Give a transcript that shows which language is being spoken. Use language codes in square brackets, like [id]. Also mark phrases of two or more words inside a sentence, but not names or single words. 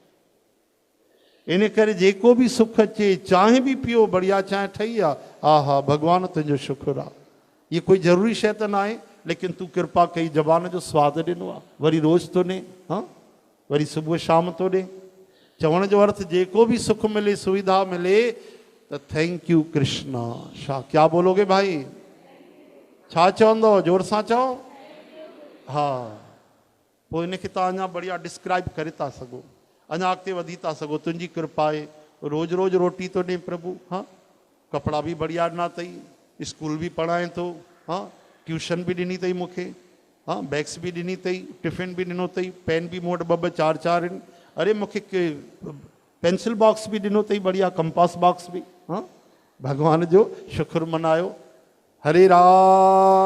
[sd] इन करे जेको भी सुख अचे, चांहि बि पियो, बढ़िया चांहि ठही आहे, आहा भगवान तुंहिंजो शुक्र आहे। ये कोई ज़रूरी शइ त न आहे, लेकिन तूं कृपा कई ज़बान जो स्वाद ॾिनो आहे। वरी रोज़ तो ॾे, हाँ वरी सुबुह शाम तो ॾे। चवण जो अर्थ जेको भी सुख मिले सुविधा मिले त [en] Thank you [sd] कृष्णा। [ur] छा کیا بولو گے بھائی? [sd] छा चवंदो? जोर सां चओ। हा पोइ इनखे तव्हां अञा बढ़िया डिस्क्राइब करे था सघो, अञा अॻिते वधी था सघो। तुंहिंजी कृपा आहे, रोज़ रोज़ रोटी तो ॾे प्रभु। हाँ कपिड़ा भी बढ़िया ॾिना अथई, स्कूल भी पढ़ाए थो, हाँ ट्यूशन भी ॾिनी अथई मूंखे, हाँ बैग्स भी ॾिनी अथई, टिफ़िन भी ॾिनो अथई, पेन भी मूं वटि 2-2 4-4 आहिनि। अरे मूंखे पेंसिल बॉक्स भी ॾिनो अथई बढ़िया, कंपास बॉक्स भी। हाँ भगवान जो शुक्र मनायो। हरे राम।